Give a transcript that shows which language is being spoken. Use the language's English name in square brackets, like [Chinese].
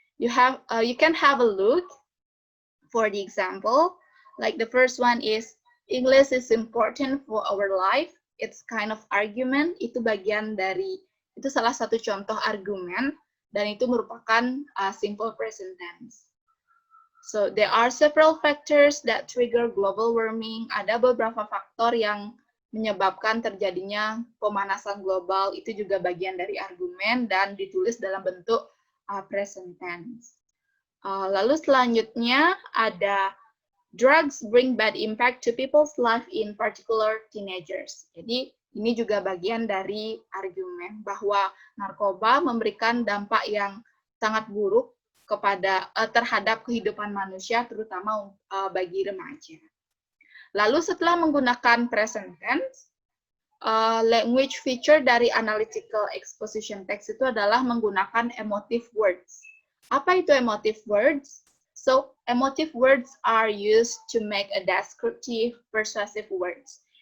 [English] You can have a look for the example. Like the first one is English is important for our life. It's kind of argument. [Indonesian] Itu bagian dari, itu salah satu contoh argumen, dan itu merupakan simple present tense. [English] So there are several factors that trigger global warming. [Indonesian] Ada beberapa faktor yang menyebabkan terjadinya pemanasan global, itu juga bagian dari argumen dan ditulis dalam bentuk present tense. Lalu selanjutnya ada [English] drugs bring bad impact to people's life, in particular teenagers. [Indonesian] Jadi ini juga bagian dari argumen bahwa narkoba memberikan dampak yang sangat buruk terhadap kehidupan manusia, terutama bagi remaja. Lalu setelah menggunakan present tense, language feature dari analytical exposition text itu adalah menggunakan emotive words. Apa itu emotive words? [English] So, emotive words are used to make a descriptive, persuasive words.